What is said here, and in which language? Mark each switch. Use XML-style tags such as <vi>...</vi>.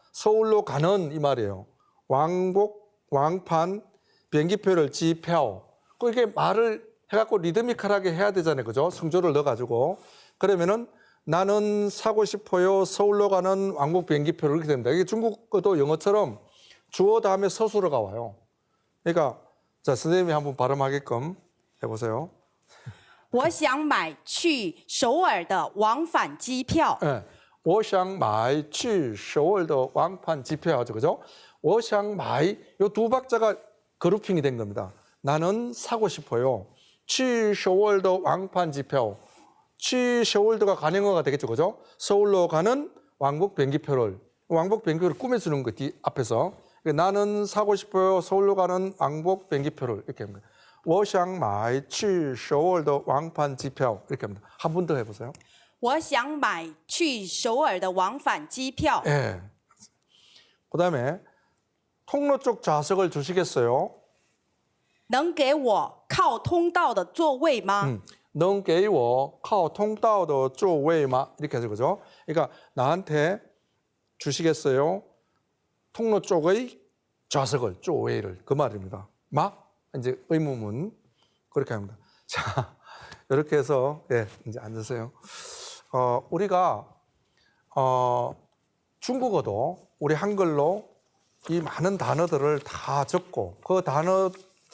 <ko>서울로 가는 이 말이에요. 왕판 비행기표를 지표 이렇게 말을 해갖고 리드미컬하게 해야 되잖아요, 그죠? 성조를 넣어가지고 그러면은 나는 사고 싶어요. 서울로 가는 왕복 비행기표를 이렇게 됩니다. 이게 중국어도 영어처럼 주어 다음에 서술어가 와요. 그러니까 자 선생님이 한번 발음하게끔 해보세요.</ko> <zh>我想买去首尔的往返机票。</zh> <ko>네.</ko> <zh>我想买去首尔的往返机票</zh> <ko>하죠, 그죠?</ko> <zh>我想买</zh> <ko>요 두 박자가 그룹핑이 된 겁니다. 나는 사고 싶어요.</ko> <zh>去首尔的往返机票. 去首尔</zh> <ko>가 관용어가 되겠죠, 그죠? 서울로 가는 왕복 비행기표를 꾸며주는 거 뒤 앞에서 나는 사고 싶어요. 서울로 가는 왕복 비행기표를 이렇게 합니다.</ko> <zh>我想买去首尔的往返机票</zh> <ko>이렇게 합니다. 한 번 더 해보세요.</ko> <zh>我想买去首尔的往返机票。</zh> <ko>예. 그다음에 통로 쪽 좌석을 주시겠어요?</ko> <zh>能给我靠通道的座位吗？能给我靠通道的座位吗?</zh> <ko>이렇게 하죠, 그죠? 그러니까 나한테 주시겠어요? 통로 쪽의 좌석을, 座位를 그 말입니다. 이제 의무문 그렇게 합니다. 자, 이렇게 해서 예, 이제 앉으세요. 우리가 중국어도 우리 한글로 이 많은 단어들을 다 적고 그 단어들</ko>